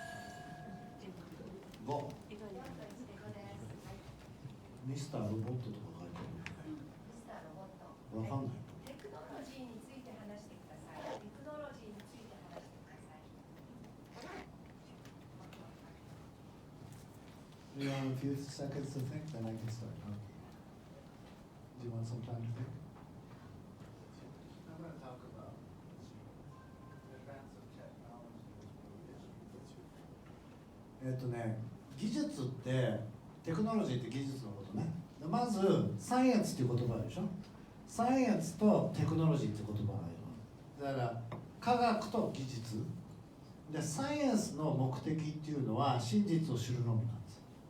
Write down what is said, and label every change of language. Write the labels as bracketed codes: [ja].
[ja] 5. ミスターロボットとか書いてある。ミスターロボット。わかんない。テクノロジーについて話してください。テクノロジーについて話してください。 [en] Do you want a few seconds to think? Then I can start. Okay. Do you want some time to think? I'm going to talk about the advance of technology. [ja] 技術ってテクノロジーって技術のことね。まずサイエンスっていう言葉あるでしょ。サイエンスとテクノロジーって言葉がある。だから科学と技術で、サイエンスの目的っていうのは真実を知るのみなんです。